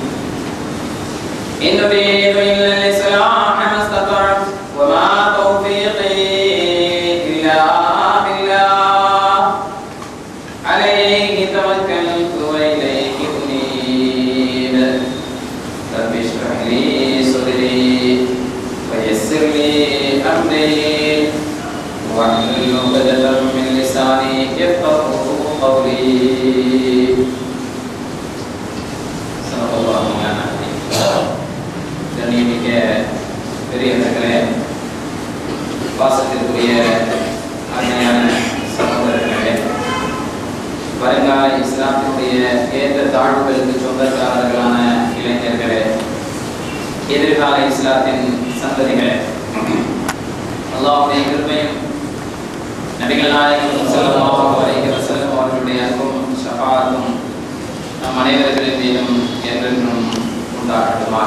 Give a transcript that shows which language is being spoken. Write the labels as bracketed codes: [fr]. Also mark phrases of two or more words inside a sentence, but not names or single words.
[ar] ان نريد الا الاصلاح ما استطعت وما توفيقي الا بالله عليه توكلت واليه انيب رب اشرح لي صدري ويسر لي امري واحلل عقدة من لساني يفقهوا قولي صدق الله مولانا [ta] கண்ணியமிக்க பெரியவர்களே, பாசத்திற்குரிய அருமையான சகோதரர்களே, வருங்கால இஸ்லாத்தினுடைய ஏற்ற தாழ்வுகளுக்கு சொந்தக்காரர்களான இளைஞர்களே, எதிர்கால இஸ்லாத்தின் சந்ததிகளே, அல்லாஹ்வுடைய கிருபையும் நபிகள் நாயகம் [ar] صلى الله عليه وسلم [ta] அவர்களுடைய அன்பும் ஷஃபாஅத்தும் நம் அனைவர்களின் மீதும் என்றென்றும் உண்டாகட்டுமாக.